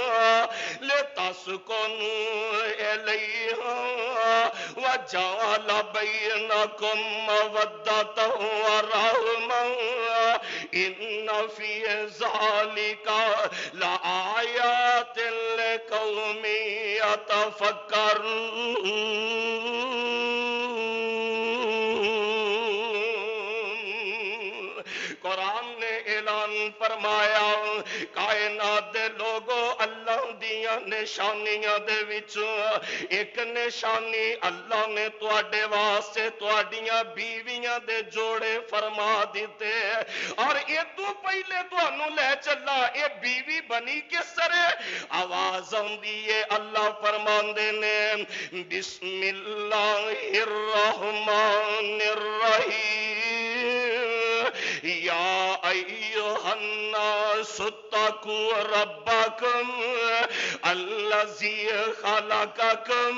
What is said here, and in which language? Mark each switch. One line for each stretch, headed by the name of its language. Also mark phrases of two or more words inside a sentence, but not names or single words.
Arabic: لتسکنوا الیہا وجعل بینکم مودۃ ورحمۃ ان فی ذلک لآیات لقوم یتفکرون.
Punjabi: قرآن نے اعلان فرمایا کائنات دے لوگو اللہ دیاں نشانیاں دے وچوں ایک نشانی اللہ نے تواڈے واسطے تواڈیاں بیویاں دے جوڑے فرما دیتے. اور یہ تو پہلے تانوں لے چلا اے بیوی بنی کس طرح آواز آندی ہے اللہ فرماندے نے
Arabic: بسم اللہ الرحمن الرحیم یا ایھا الناس اتقوا ربکم الذی خلقکم.